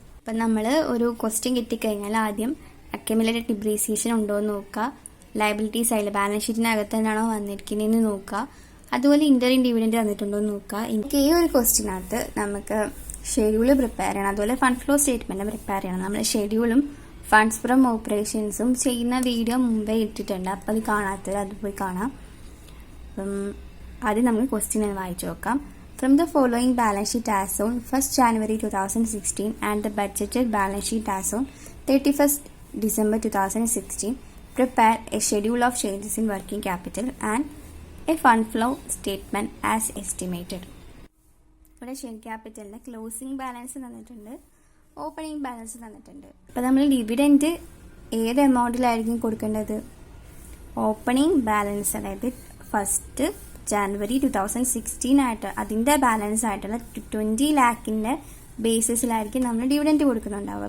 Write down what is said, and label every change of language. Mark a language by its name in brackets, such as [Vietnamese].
[Malayalam] അപ്പം നമ്മൾ ഒരു ക്വസ്റ്റ്യൻ കിട്ടിക്കഴിഞ്ഞാൽ ആദ്യം അക്യുമുലേറ്റഡ് ഡിപ്രീസിയേഷൻ ഉണ്ടോ എന്ന് നോക്കുക, ലയബിലിറ്റി സൈഡിൽ ബാലൻസ് ഷീറ്റിനകത്ത് തന്നെയാണോ വന്നിരിക്കുന്നതെന്ന് നോക്കുക, അതുപോലെ ഇൻ്ററിം ഡിവിഡൻറ്റ് തന്നിട്ടുണ്ടോ എന്ന് നോക്കുക. എനിക്ക് ഈ ഒരു ക്വസ്റ്റ്യനകത്ത് നമുക്ക് ഷെഡ്യൂൾ പ്രിപ്പയർ ചെയ്യണം, അതുപോലെ ഫണ്ട് ഫ്ലോ സ്റ്റേറ്റ്മെൻറ്റ് പ്രിപ്പയർ ചെയ്യണം. നമ്മൾ ഷെഡ്യൂളും ഫണ്ട്സ് ഫ്രം ഓപ്പറേഷൻസും ചെയ്യുന്ന വീഡിയോ മുമ്പേ ഇട്ടിട്ടുണ്ട്, അപ്പോൾ അത് കാണാത്തത് അത് പോയി കാണാം. അപ്പം ആദ്യം നമുക്ക് ക്വസ്റ്റ്യൻ വായിച്ചു നോക്കാം. [English] From the following balance sheet as on 1st January 2016 and the budgeted balance sheet as on 31st December 2016, prepare a schedule of changes in working capital and a fund flow statement as estimated. [Malayalam] ഇവിടെ share ക്യാപിറ്റലിൻ്റെ closing balance തന്നിട്ടുണ്ട്, opening balance തന്നിട്ടുണ്ട്. അപ്പോൾ നമ്മൾ dividend ഏത് എമൗണ്ടിലായിരിക്കും കൊടുക്കേണ്ടത്? Opening balance, അതായത് 1st January 2016 ആയിട്ട് അതിൻ്റെ ബാലൻസ് ആയിട്ടുള്ള 20 lakhൻ്റെ ബേസിസിലായിരിക്കും നമ്മൾ ഡിവിഡൻറ്റ് കൊടുക്കുന്നുണ്ടാവുക.